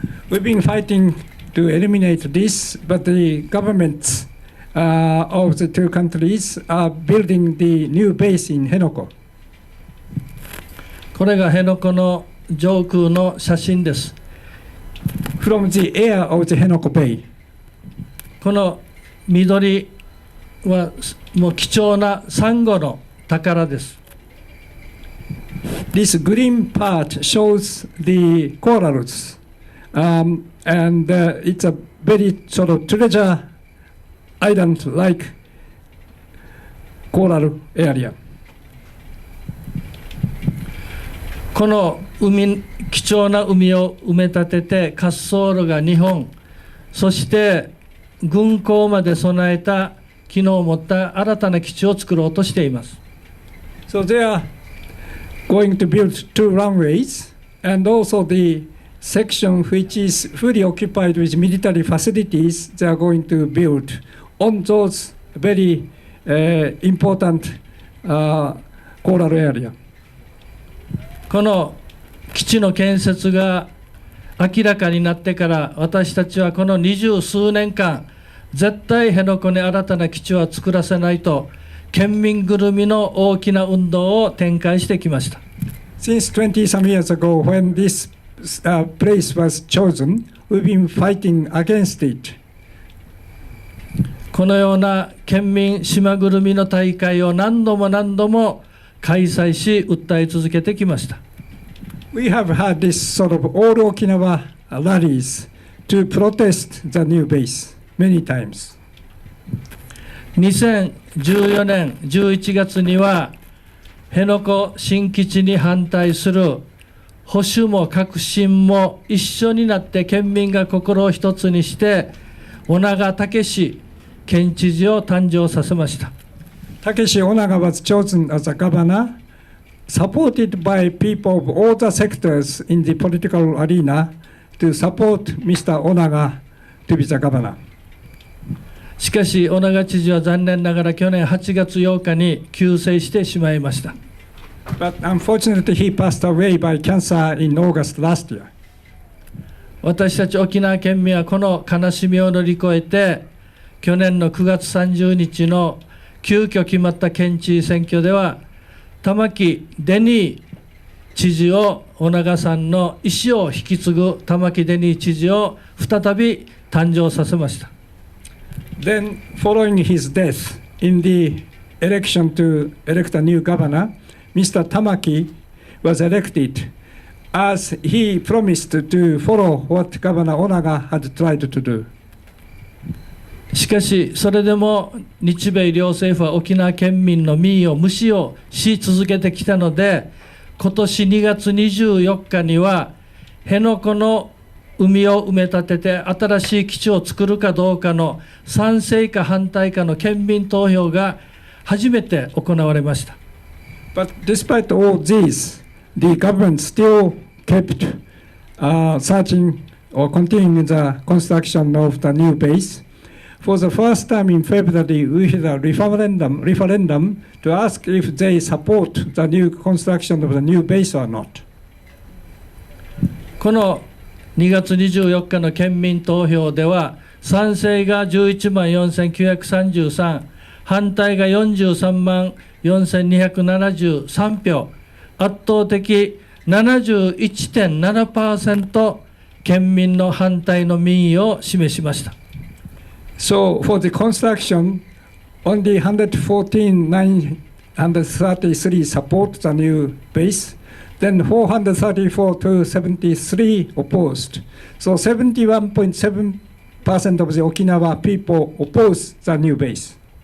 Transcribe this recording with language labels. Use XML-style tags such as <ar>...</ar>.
<en>We've been fighting to eliminate this, but the governments of the two countries are building the new base in 辺野古。</en> <ja>これが辺野古の上空の写真です。</ja> <en>From the air of the 辺野古 Bay.</en> <ja>この緑はもう貴重なサンゴの宝です。</ja> <en>This green part shows the corals, and it's a very sort of treasure island-like coral area.</en> <ja>この貴重な海を埋め立てて滑走路が2本、そして軍港まで備えた機能を持った新たな基地を作ろうとしています。</ja> <en>So they are going to build 2 runways, and also the section which is fully occupied with military facilities, they are going to build on those very important coral area.</en> <ja>この基地の建設が明らかになってから、私たちはこの20数年間、絶対辺野古に新たな基地は作らせないと、県民ぐるみの大きな運動を展開してきました。</ja> <en>Since 20 some years ago, when this place was chosen, we've been fighting against it.</en> <ja>このような県民島ぐるみの大会を何度も開催し、訴え続けてきました。</ja> <en>We have had this sort of all Okinawa rallies to protest the new base many times.</en> <ja>2014年11月には、辺野古新基地に反対する保守も革新も一緒になって県民が心を一つにして、尾長武県知事を誕生させました。</ja> <en>Takeshi Onaga was chosen as a governor, supported by people of all the sectors in the political arena to support Mr. Onaga to be the governor.</en> <ja>しかし、尾長知事は残念ながら去年8月8日に急逝してしまいました。</ja> <en>But unfortunately, he passed away by cancer in August last year.</en> <ja>私たち沖縄県民はこの悲しみを乗り越えて、去年の9月30日の急遽決まった県知事選挙では、玉城デニー知事を、尾長さんの意思を引き継ぐ玉城デニー知事を再び誕生させました。</ja> <en>Then, following his death in the election to elect a new governor, Mr. Tamaki was elected as he promised to follow what Governor Onaga had tried to do.</en> <ja>しかしそれでも日米両政府は沖縄県民の民意を無視をし続けてきたので、今年2月24日には辺野古の海を埋め立てて新しい基地を作るかどうかの賛成か反対かの県民投票が初めて行われました。</ja> <en>But despite all these, the government still kept searching or continuing the construction of the new base. For the first time in February, we had a referendum to ask if they support the new construction of the new base or not.</en> <ja>この2月24日の県民投票では、賛成が11万4933、反対が43万4273票、圧倒的 71.7% 県民の反対の民意を示しました。</ja> <en>So for the construction, only 114,933 support the new base, then 434 to 73 opposed. So 71.7% of the Okinawa people oppose the new base.</en>